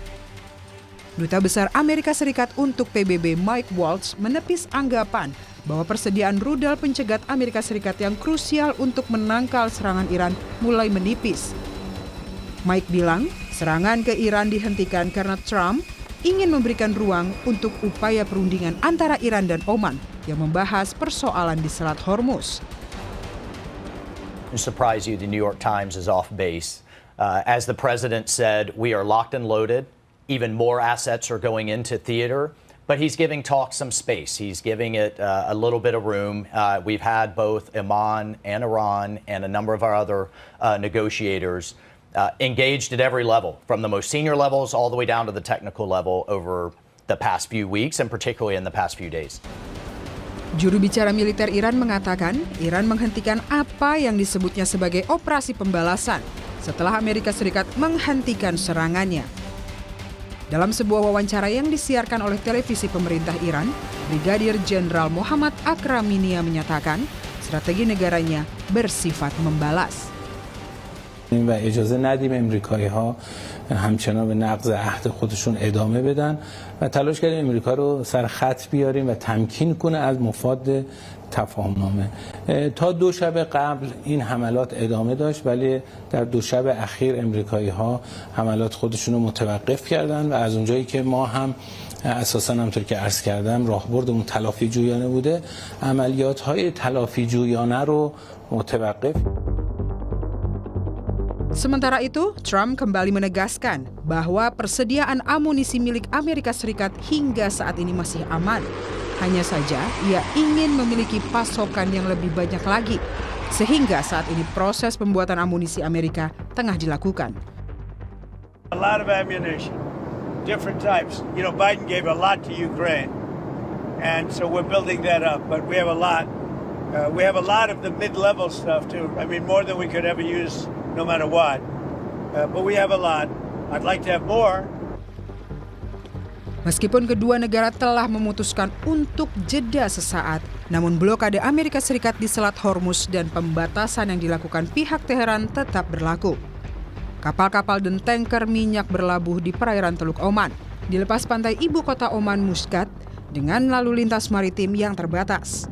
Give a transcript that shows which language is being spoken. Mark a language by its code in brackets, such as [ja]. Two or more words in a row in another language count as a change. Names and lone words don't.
[id] Duta Besar Amerika Serikat untuk PBB Mike Waltz menepis anggapan bahwa persediaan rudal pencegat Amerika Serikat yang krusial untuk menangkal serangan Iran mulai menipis. Mike bilang serangan ke Iran dihentikan karena Trump ingin memberikan ruang untuk upaya perundingan antara Iran dan Oman yang membahas persoalan di Selat Hormuz. [en] To surprise you, the New York Times is off base. As the president said, we are locked and loaded. Even more assets are going into theater. But he's giving talk some space. He's giving it a little bit of room. We've had both Oman and Iran and a number of our other negotiators engaged at every level, from the most senior levels all the way down to the technical level over the past few weeks and particularly in the past few days. [id] Juru bicara militer Iran mengatakan Iran menghentikan apa yang disebutnya sebagai operasi pembalasan setelah Amerika Serikat menghentikan serangannya. Dalam sebuah wawancara yang disiarkan oleh televisi pemerintah Iran, Brigadir Jenderal Muhammad Akraminia menyatakan strategi negaranya bersifat membalas. [fa] و اجازه ندیم امریکایی‌ها همچنان به نقض عهد خودشون ادامه بدن و تلاش کردیم امریکا رو سر خط بیاریم و تمکین کنه از مفاد تفاهمنامه. تا 2 شب قبل این حملات ادامه داشت ولی در 2 شب اخیر امریکایی‌ها حملات خودشون رو متوقف کردن و از اونجایی که ما هم اساساً همونطور که عرض کردم راهبردمون تلافی جویانه بوده، عملیات‌های تلافی جویانه رو متوقف. [id] Sementara itu, Trump kembali menegaskan bahwa persediaan amunisi milik Amerika Serikat hingga saat ini masih aman. Hanya saja, ia ingin memiliki pasokan yang lebih banyak lagi, sehingga saat ini proses pembuatan amunisi Amerika tengah dilakukan. [en] A lot of ammunition, different types. You know, Biden gave a lot to Ukraine, and so we're building that up. But we have a lot. We have a lot of the mid-level stuff too. I mean, more than we could ever use. No matter what, but we have a lot. I'd like to have more. [id] Meskipun kedua negara telah memutuskan untuk jeda sesaat, namun blokade Amerika Serikat di Selat Hormuz dan pembatasan yang dilakukan pihak Teheran tetap berlaku. Kapal-kapal dan tanker minyak berlabuh di perairan Teluk Oman, di lepas pantai ibu kota Oman Muscat, dengan lalu lintas maritim yang terbatas.